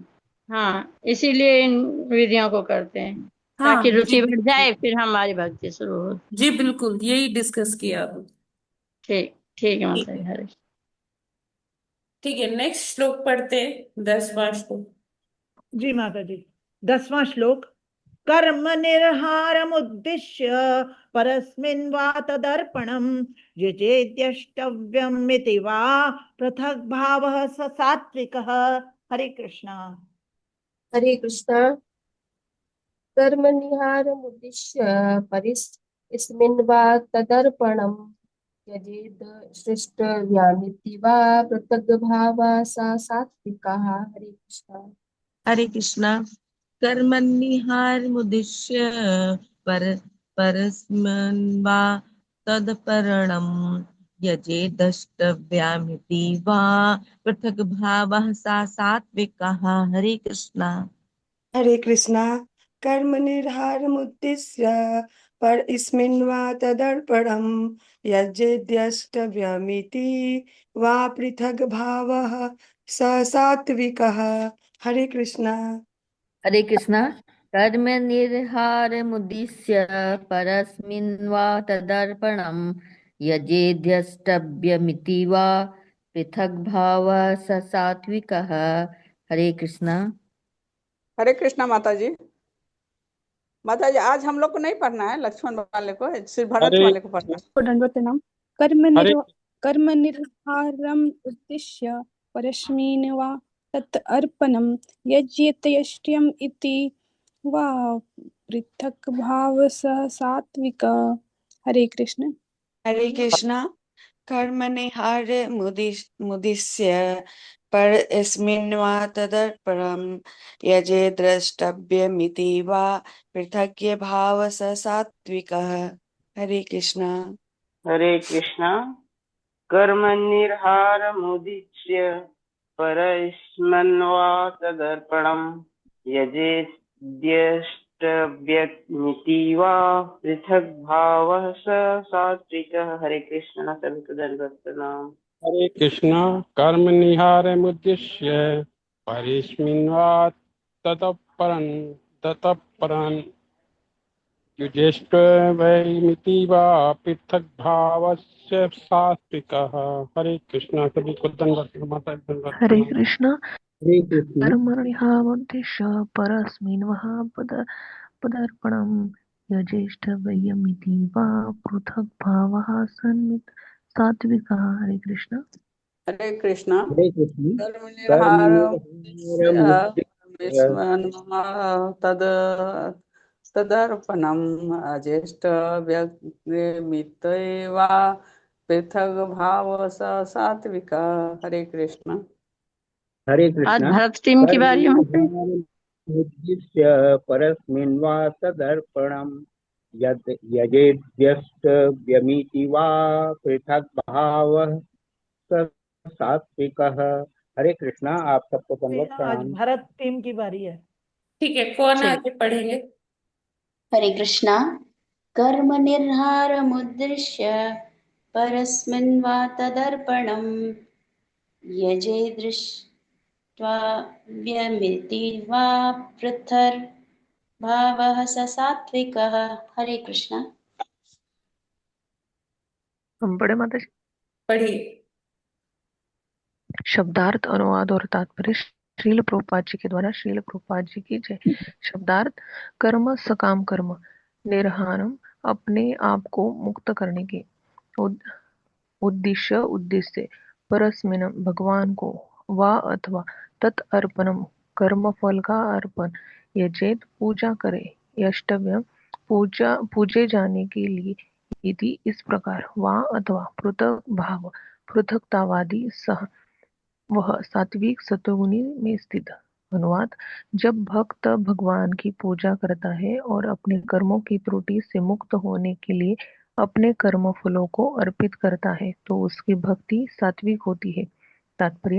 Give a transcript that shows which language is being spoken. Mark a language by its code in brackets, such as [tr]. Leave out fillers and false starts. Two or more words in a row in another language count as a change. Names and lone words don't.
[hi] हाँ, इसीलिए इन विधियों को करते हैं हाँ ताकि जी रुचि बढ़ बिल्कुल, जाए, फिर हमारी भक्ति शुरू हो। जी बिल्कुल, यही डिस्कस किया अब। ठीक ठीक है ठीक माता जी, है, हरे। ठीक है, नेक्स्ट श्लोक पढ़ते, 10वां श्लोक। जी माता जी। 10वां श्लोक। [sa] कर्म निर्हारमुद्दिश्य परस्मिन् वा तदर्पणम् यजेद्यष्टव्यमिति वा पृथक् भावः स सात्विकः। [hi] हरे कृष्णा। हरे कृष्णा। [sa] कर्मनिहारमुद्दिश्य परिस्मिन् वा तदर्पणम् यजेद् सृष्टव्यामिति वा पृथग्भावः स सात्विकः। [hi] हरे कृष्णा। हरे कृष्णा। [sa] कर्मण्यहारमुद्दिश्य पर परस्मन् वा तदर्पणम् यजेद्द्रष्टव्यमिति वा पृथक् भावः सा सात्विकः। [hi] हरे कृष्णा। हरे कृष्णा। [sa] कर्म निर्हारमुद्दिश्य परस्मिन् वा तदर्पणम् यज्ञेद्यष्टव्यमिति वा पृथग् भावः स सात्विकः। [hi] हरे कृष्णा। हरे कृष्णा। [sa] कर्म निर्हारमुद्दिश्य परस्मिन् वा तदर्पणम् यजेद्यष्टव्यमिति वा पृथग्भावः स सात्विकः। [hi] हरे कृष्णा। हरे कृष्णा माता जी। माता जी, आज हम लोग को नहीं पढ़ना है लक्ष्मण वाले को, सिर्फ भरत हरे वाले को पढ़ना है। दंडवत प्रणाम। हरे [sa] कर्म निर्हारम् उद्दिश्य परस्मिन् वा तत् अर्पणम् यज्ञेत्यष्ट्यम् इति वा पृथक् भाव सात्विक। [hi] हरे कृष्ण। हरे कृष्णा। [sa] कर्म मुदिश्य परस्मिन् वा तदर्पणम् यजे द्रष्टव्यमिति वा पृथग्य भाव स सात्विकः। [hi] हरे कृष्णा। हरे कृष्णा। [sa] कर्मनिर्हारमुद्दिश्य परस्मन्वा तदर्पणम् यजेद्यष्टव्यमिति वा पृथग्भावः स सात्विकः। [hi] हरे कृष्ण। सभी को दंडवत प्रणाम। हरे कृष्णा। [sa] कर्म निहारमुद्दिश्य परिस्मिन्वा ततःपरं युजेष्ट वैमिति वा पृथक भावस्य सात्विकः। [hi] हरे कृष्णा। सभी को दंडवत माता जी, दंडवत हरे प्रणाम। कृष्णा। हरे कृष्णा। [sa] कर्मणिहामुद्दिश्य परस्मिन् पदर्पणम् यजेष्ठव्यमिति वा पृथक् भावः सन्मित सात्विकः। [hi] हरे कृष्णा। हरे कृष्णा। हरे कृष्ण। [sa] कर्म कर्म निर्हारमुद्दिश्य निर्हारमुद्दिश्य तद तदर्पणम् अजेष्ट व्यक्तिमित वा पृथग भाव स सात्विक। [hi] हरे कृष्ण। हरे आज कृष्ण। भरत टीम की बारी है माता जी। [sa] कर्मनिर्हारमुद्दिश्य परस्मिन् वा तदर्पणम् यजेद्यष्टव्यमिति वा पृथक् भावः स सात्विकः। [hi] हरे कृष्णा। आप सबको दंडवत आज प्रणाम। भरत टीम की बारी है। ठीक है, कौन ठीक। आगे पढ़ेंगे? हरे कृष्णा। [sa] कर्म निर्हारमुद्दिश्य परस्मिन् वा तदर्पणम् यजे दृष्ट्वा व्यमिति वा पृथर्भावः स सात्विकः। [hi] हरे कृष्णा। हम पढ़े माता जी। पढ़िए। शब्दार्थ, अनुवाद और तात्पर्य श्रील प्रभुपाद जी के द्वारा। श्रील प्रभुपाद जी की जय। शब्दार्थ। कर्म सकाम कर्म। निर्हारम अपने आप को मुक्त करने की। उद्देश्य उद्देश्य। परस्मिन भगवान को। वा अथवा। [sa] तत् अर्पणम [hi] कर्म फल का अर्पण। यजेत पूजा करे। यष्टव्य पूजे जाने के लिए। इति इस प्रकार। वा अथवा पृथक भाव पृथकतावादी सह वह सात्विक सतोगुणी में स्थित। अनुवाद। जब भक्त भगवान की पूजा करता है और अपने कर्मों की त्रुटि से मुक्त होने के लिए अपने कर्म फलों को अर्पित करता है तो उसकी भक्ति सात्विक होती है। तात्पर्य।